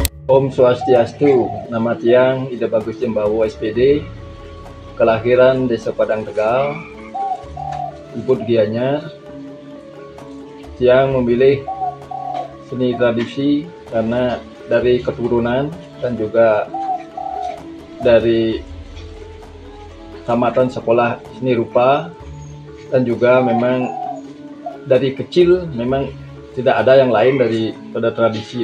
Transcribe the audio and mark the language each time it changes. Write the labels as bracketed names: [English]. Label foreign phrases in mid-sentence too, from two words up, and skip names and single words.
[Balinese] Om Swastiastu, [Indonesian] nama tiang Ida Bagus Jembawo SPD, kelahiran Desa Padang Tegal, Ibu Gianyar. Tiang memilih seni tradisi karena dari keturunan dan juga dari tamatan sekolah seni rupa, dan juga memang dari kecil memang tidak ada yang lain daripada tradisi.